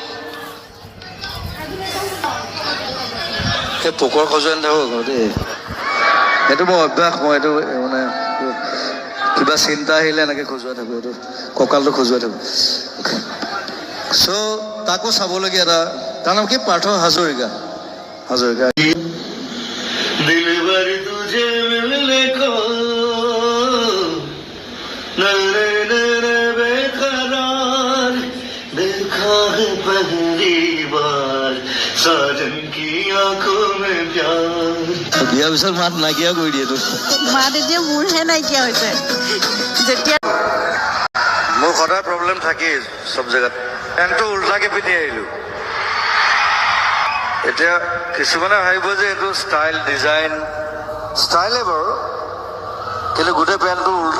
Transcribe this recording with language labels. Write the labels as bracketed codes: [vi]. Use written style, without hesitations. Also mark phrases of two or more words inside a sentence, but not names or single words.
[as] সেই পোকৰ খজুৱাই নাথাকোঁ আকৌ দেই, সেইটো মোৰ অভ্যাস। মই এইটো মানে কিবা চিন্তা আহিলে এনেকৈ খজুৱাই থাকোঁ, এইটো কঁকালটো খজুৱাই থাকোঁ। চ' তাকো চাবলগীয়া এটা, তাৰ নাম কি? পাৰ্থ হাজৰিকা। হাজৰিকা [hi] दिलबर तुझे मिलने को नरे नरे बेकरार देखा है पहली बार साजन की आंखों में प्यार। [as] বিয়াৰ পিছত মাত নাইকিয়া কৰি দিয়ে তোৰ। মাত এতিয়া মোৰহে নাইকিয়া হৈছে যেতিয়া। মোৰ সদায় প্ৰব্লেম থাকেই চব জেগাত। পেণ্টটো উল্টাকে পিন্ধি আহিলোঁ। এতিয়া কিছুমানে ভাবিব যে এইটো [en] style design, [as] ষ্টাইলে বাৰু, কিন্তু গোটেই পেণ্টটো উল্টা।